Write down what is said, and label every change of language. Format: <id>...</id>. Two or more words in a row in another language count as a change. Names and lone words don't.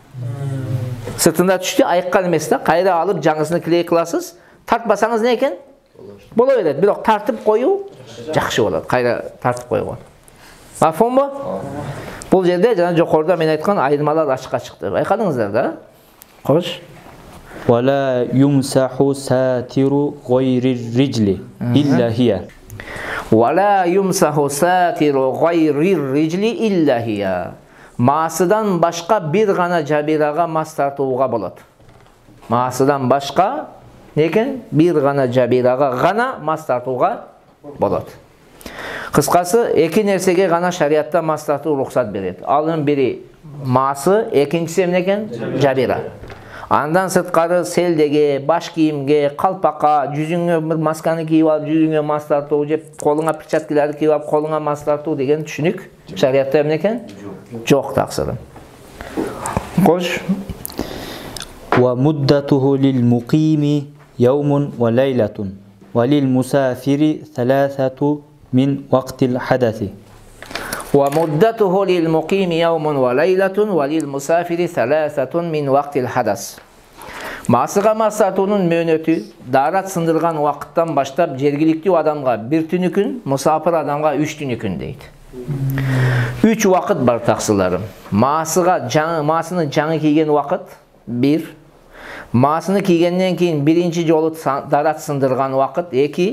<ky>Сыртында түштү, айыккан эмес да, кайра алып жаңысыны клей кыласыз. Тартпасаңыз не экен? Боло берет. Бирок тартып коюу жакшы болот. Кайра тартып койгон. Мафхумбу? Бул жерде жана жокоруда мен айткан айырмалар ачыкка чыкты. Байкадыңыздар да? Кош.</ky> <ar>ولا يمسح ساتر غير الرجل إلا هي. ولا يمسح ساتر غير الرجل إلا هي.</ar> <ky>Масыдан башка бир гана жабирага мас тартууга болот. Масыдан башка некен? Бир гана жабирага гана мас тартууга болот. Кыскасы, эки нерсеге гана шариатта мас тартуу уруксат берет. Алын бири масы, экинчиси эмне экен? Жабира. Андан сырткары селдеге, баш кийимге, калпакка, жүзүңө бир масканы кийип алып, жүзүңө мас тартуу, же колуңа перчаткаларды кийип алып, колуңа мас тартуу деген түшүнүк шариатта эмне экен? Жок таксыры. Кош. ومدته للمقيم يوم وليلة وللمسافر 3 من وقت الحدث. ومدته للمقيم يوم وليلة وللمسافر 3 من وقت الحدث. Масыга мас тартуунун мөөнөтү дарат сындырган убакыттан баштап жергиликтүү адамга 1 түнү күн, мусафир адамга 3 түнү күн дейт. 3 убакыт бар таксыларым. Масыны жаңы кийген убакыт 1. Масыны кийгенден кийин биринчи жолу дарат сындырган убакыт 2.</ky>